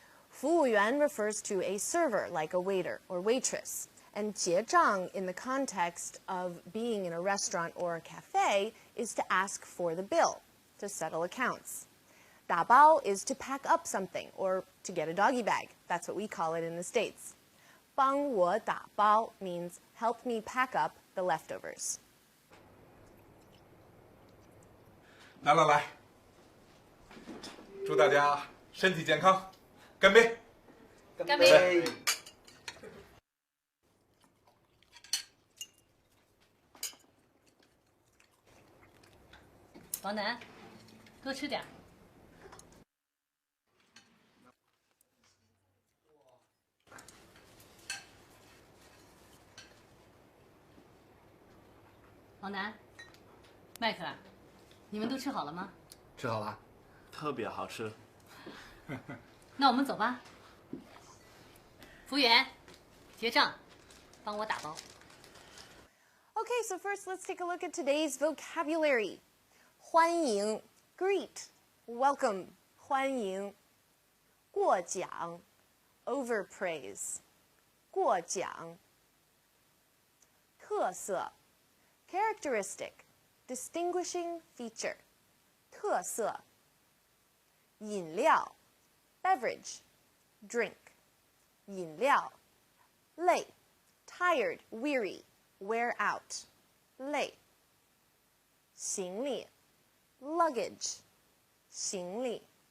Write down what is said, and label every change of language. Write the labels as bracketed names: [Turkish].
[English] 服务员 refers to a server like a waiter or waitress, and 结账 in the context of being in a restaurant or a cafe is to ask for the bill, to settle accounts. 打包 is to pack up something or to get a doggy bag. That's what we call it in the States. [Chinese] 帮我打包 [English] means help me pack up the leftovers. [Chinese] 来来来，祝大家身体健康，干杯！干杯！王楠，多吃点。王楠，麦克，你们都吃好了吗？吃好了。特别好吃。那我们走吧。服务员，结账，帮我打包。 [English] Okay, so first let's take a look at today's vocabulary. 欢迎 greet, welcome, 欢迎. 过奖 overpraise, 过奖. 特色 characteristic, distinguishing feature, 特色. 饮料 beverage, drink, 饮料. 累 tired, weary, wear out, 累. 行李 luggage, 行李.